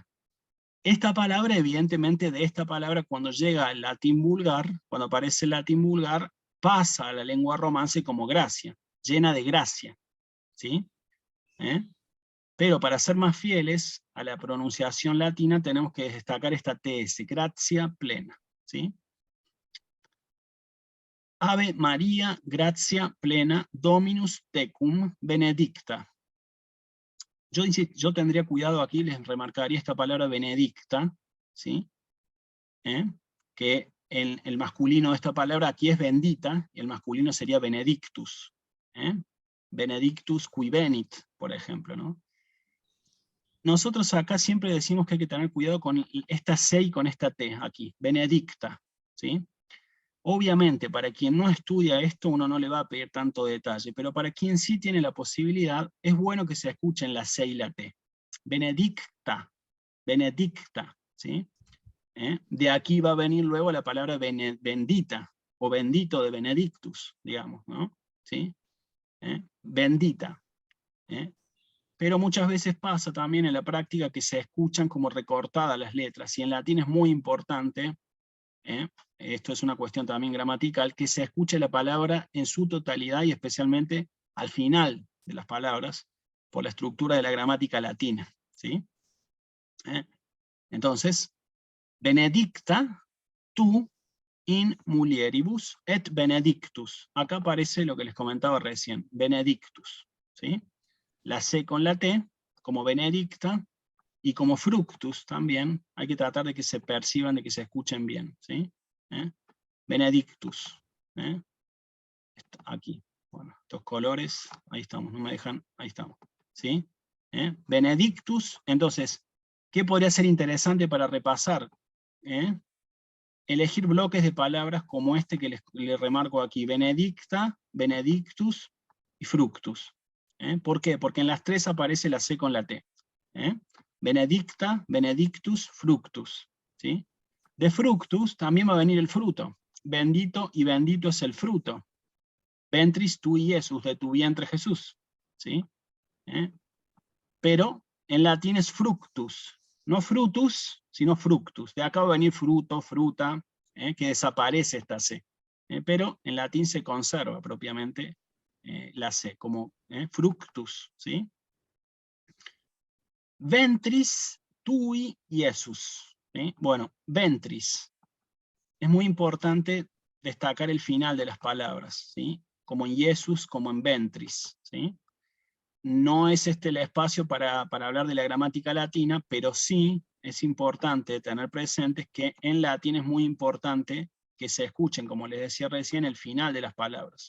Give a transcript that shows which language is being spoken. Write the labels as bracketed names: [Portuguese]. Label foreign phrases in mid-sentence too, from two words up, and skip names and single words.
[Spanish] Esta palabra, evidentemente, de esta palabra, cuando llega al latín vulgar, cuando aparece el latín vulgar, pasa a la lengua romance como gracia, llena de gracia, ¿sí? Pero para ser más fieles a la pronunciación latina, tenemos que destacar esta TS, [Latin] gracia plena, [Spanish] ¿sí? [Latin] Ave María, gracia plena, Dominus tecum, benedicta. [Spanish] Yo tendría cuidado aquí, les remarcaría esta palabra benedicta, ¿sí? Que el masculino de esta palabra aquí es bendita, y el masculino sería benedictus. [Latin] Benedictus qui venit, [Spanish] por ejemplo, ¿no? Nosotros acá siempre decimos que hay que tener cuidado con esta C y con esta T aquí, benedicta, ¿sí? Obviamente, para quien no estudia esto, uno no le va a pedir tanto detalle, pero para quien sí tiene la posibilidad, es bueno que se escuchen la C y la T. [Latin] Benedicta, benedicta, [Spanish] ¿sí? De aquí va a venir luego la palabra bendita, o bendito de benedictus, digamos, ¿no? ¿Sí? Bendita. Pero muchas veces pasa también en la práctica que se escuchan como recortadas las letras, y en latín es muy importante, esto es una cuestión también gramatical, que se escuche la palabra en su totalidad y especialmente al final de las palabras, por la estructura de la gramática latina, ¿sí? Entonces, [Latin] benedicta tu in mulieribus et benedictus. [Spanish] Acá aparece lo que les comentaba recién, benedictus, ¿sí? La C con la T, como benedicta, y como fructus también, hay que tratar de que se perciban, de que se escuchen bien, ¿sí? Benedictus. Aquí, bueno, estos colores, ahí estamos, no me dejan, ahí estamos, ¿sí? Benedictus, entonces, ¿qué podría ser interesante para repasar? Elegir bloques de palabras como este que les remarco aquí, [Latin] benedicta, benedictus y fructus. [Spanish] ¿Por qué? Porque en las tres aparece la C con la T. [Latin] Benedicta, benedictus, fructus. [Spanish] ¿Sí? De fructus también va a venir el fruto. Bendito y bendito es el fruto. [Latin] Ventris tui Iesus, [Spanish] de tu vientre Jesús. ¿Sí? Pero en latín es fructus. No frutus, sino fructus. De acá va a venir fruto, fruta, que desaparece esta C. Pero en latín se conserva propiamente la C, como fructus. [Latin] ¿Sí? Ventris tui Iesus. [Spanish] ¿Sí? Bueno, ventris. Es muy importante destacar el final de las palabras, ¿sí? Como en Iesus, como en ventris. ¿Sí? No es este el espacio para hablar de la gramática latina, pero sí es importante tener presentes que en latín es muy importante que se escuchen, como les decía recién, el final de las palabras.